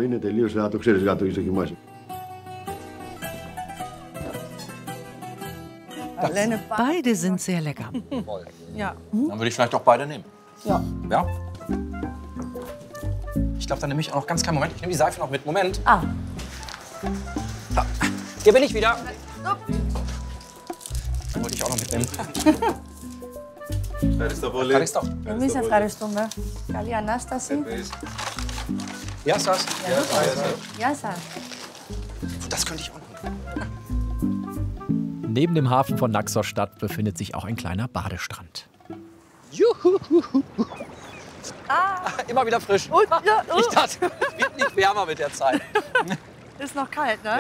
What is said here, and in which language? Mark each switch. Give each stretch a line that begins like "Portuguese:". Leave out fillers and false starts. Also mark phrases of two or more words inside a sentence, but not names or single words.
German: Beide sind sehr lecker. Ja. Dann würde ich vielleicht auch beide nehmen. Ja. Ja? Ich glaube, dann nehme ich auch noch ganz kleinen Moment. Ich nehme die Seife noch mit. Moment. Ah. Da. Hier bin ich wieder. Den wollte ich auch noch mitnehmen.
Greek: Εμείς ευχαριστούμε. Καλή Ανάσταση. Γεια σας. Γεια σας.
German: Das könnte ich auch noch. Neben dem Hafen von Naxos-Stadt befindet sich auch ein kleiner Badestrand. Juhu. Immer wieder frisch. Und, ja, Ich dachte, es wird nicht wärmer mit der Zeit. Ist noch kalt, ne?